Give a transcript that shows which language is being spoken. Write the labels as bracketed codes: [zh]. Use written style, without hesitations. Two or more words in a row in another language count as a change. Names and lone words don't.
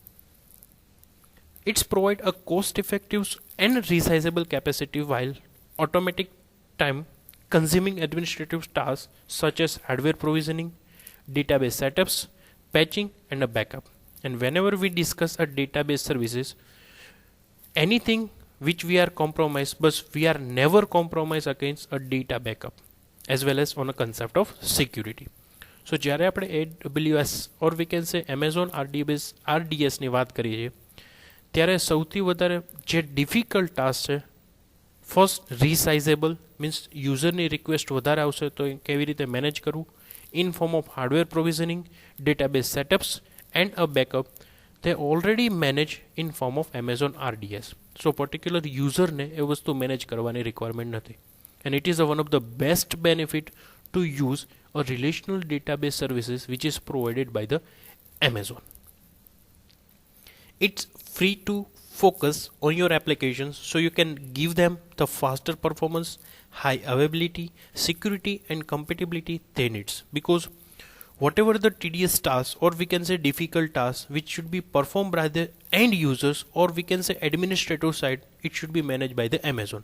[en] It's provide a cost-effective and resizable capacity while automatic time consuming administrative tasks such as hardware provisioning, database setups, patching and a backup. And whenever we discuss a database services, anything which we are compromised, but we are never compromised against a data backup, as well as on a concept of security. [gu] So જ્યારે આપણે AWS [en] or we can say [gu] Amazon RDS ની વાત કરીએ છીએ, ત્યારે સૌથી વધારે જે [en] difficult task [gu] છે, [en] first resizable means [gu] યુઝરની રિક્વેસ્ટ વધારે આવશે તો કેવી રીતે મેનેજ કરવું, [en] in form of hardware provisioning, database setups and a backup, they already manage in form of Amazon RDS. [gu] So [en] particular user [gu] ને એ વસ્તુ મેનેજ કરવાની રિક્વાયરમેન્ટ નથી, [en] and it is one of the best benefit to use a relational database services which is provided by the Amazon. It's free to focus on your applications, so you can give them the faster performance, high availability, security and compatibility they needs, because whatever the tedious tasks or we can say difficult tasks which should be performed by the end users or we can say administrator side, it should be managed by the Amazon.